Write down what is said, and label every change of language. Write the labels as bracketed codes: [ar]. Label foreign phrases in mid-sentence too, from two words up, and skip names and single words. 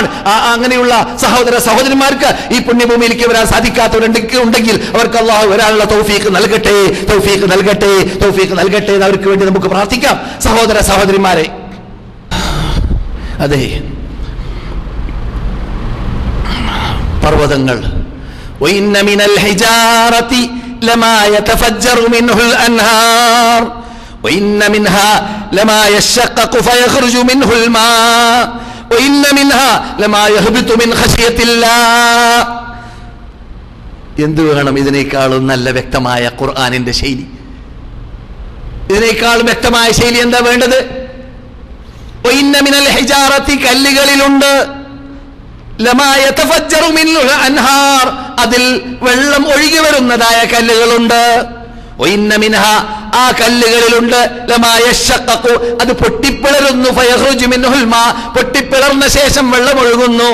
[ml] അങ്ങനെയുള്ള സഹോദരന്മാർക്ക് ഈ പുണ്യഭൂമിയിലേക്ക് വരാൻ സാധിക്കാത്തവരുണ്ടെങ്കിൽ അവർക്ക് അല്ലാഹു വരാനുള്ള തൗഫീഖ് നൽകട്ടെ, തൗഫീഖ് നൽകട്ടെ, തൗഫീഖ് നൽകട്ടെ എന്ന് അവർക്ക് വേണ്ടി നമുക്ക് പ്രാർത്ഥിക്കാം. സഹോദരന്മാരെ, അതെ, പർവ്വതങ്ങൾ [ar] وإن من الحجارة لما يتفجر منه الأنهار وإن منها لما يشقق فيخرج منه الماء وإن منها لما يهبط من خشية الله. [ml] എന്തു വേണം ഇതിനേക്കാളും നല്ല വ്യക്തമായ ഖുർആനിന്റെ ശൈലി? ഇതിനേക്കാളും വ്യക്തമായ ശൈലി എന്താ വേണ്ടത്? [ar] وإن من الحجارة [ml] കല്ലുകളിലുണ്ട് [ar] لما يتفجر منه الأنهار, [ml] അതിൽ വെള്ളം ഒഴുകി വരുന്നതായ കല്ലുകളുണ്ട്. [ar] وإن منها, [ml] ആ കല്ലുകളിലുണ്ട് [ar] لما يشقق, [ml] അത് പൊട്ടിപ്പിളരുന്നു. [ar] فيخرج منه الماء, [ml] പൊട്ടിപ്പിളർന്ന ശേഷം വെള്ളം ഒഴുകുന്നു.